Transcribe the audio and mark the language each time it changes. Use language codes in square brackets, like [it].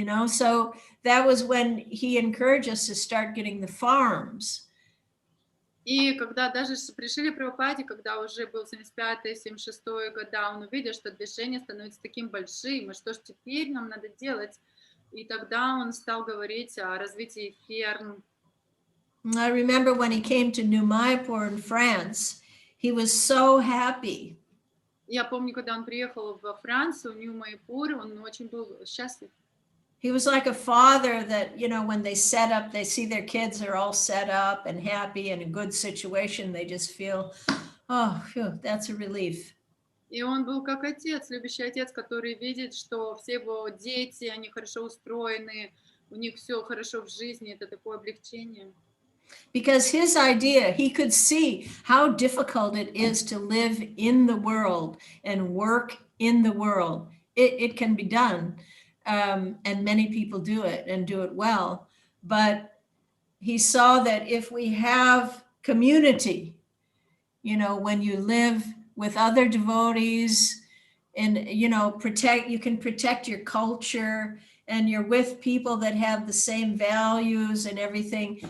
[en] So that was when he encouraged us to start getting the farms. [ru] И когда даже при Шриле Прабхупаде, когда уже был 75-й, 76-й года, он увидел, что движение становится таким большим, и что же теперь нам надо делать? И тогда он стал говорить о развитии ферм. [en] I remember when he came to New Mayapur in France, he was so happy. [ru] Я помню, когда он приехал во Францию, в Нью-Майпур, он очень был счастлив. [en] He was like a father that, when they set up, they see their kids are all set up and happy in a good situation. They just feel, phew, that's a relief. [ru] И он был как отец, любящий отец, который видит, что все его дети, они хорошо устроены, у них все хорошо в жизни, это такое облегчение. [en] Because his idea, he could see how difficult it is to live in the world and work in the world. It can be done, and many people do it and do it well. But he saw that if we have community, when you live with other devotees and, you can protect your culture, and you're with people that have the same values and everything.